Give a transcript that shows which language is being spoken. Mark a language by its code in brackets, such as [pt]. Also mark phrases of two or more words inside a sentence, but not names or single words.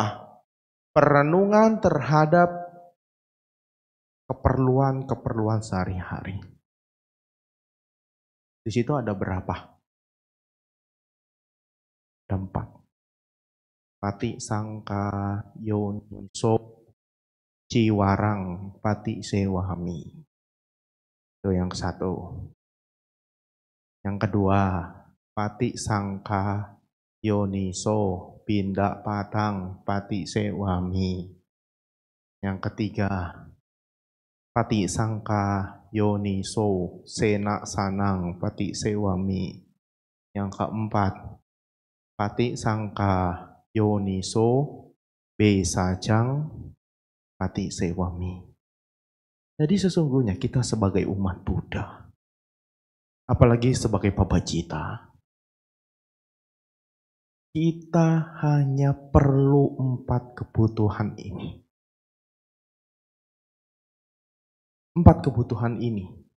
[id] Perenungan terhadap keperluan-keperluan sehari-hari. Di situ ada berapa? Ada 4. [pi] Pati sangka yoniso ciwarang pati sewahami. [id] Itu yang satu. Yang kedua, [pi] pati sangka yoniso pindak patang pati sewami. [id] Yang ketiga, [pi] pati sangka yoniso sena sanang pati sewami. [id] Yang keempat, [pi] pati sangka yoniso besajang pati sewami. [id] Jadi sesungguhnya kita sebagai umat Buddha apalagi sebagai pabacita. Kita hanya perlu 4 kebutuhan ini. 4 kebutuhan ini.